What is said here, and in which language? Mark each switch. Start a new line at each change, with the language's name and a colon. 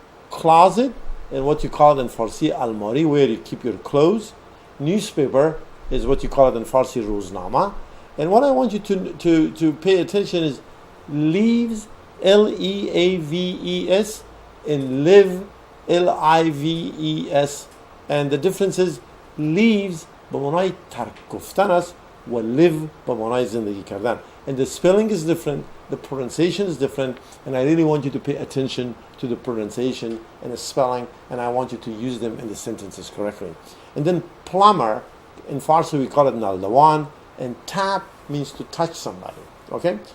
English: Closet, and what you call it in Farsi almari, where you keep your clothes. Newspaper is what you call it in Farsi roznama. And what I want you to pay attention is leaves, L-E-A-V-E-S, and live, L-I-V-E-S. And the difference is leaves
Persian: به معنای ترک گفتن است و live به معنای زندگی کردن.
English: And the spelling is different, the pronunciation is different, and I really want you to pay attention to the pronunciation and the spelling, and I want you to use them in the sentences correctly. And then plumber, in Farsi we call it naldawan, and tap means to touch somebody. Okay?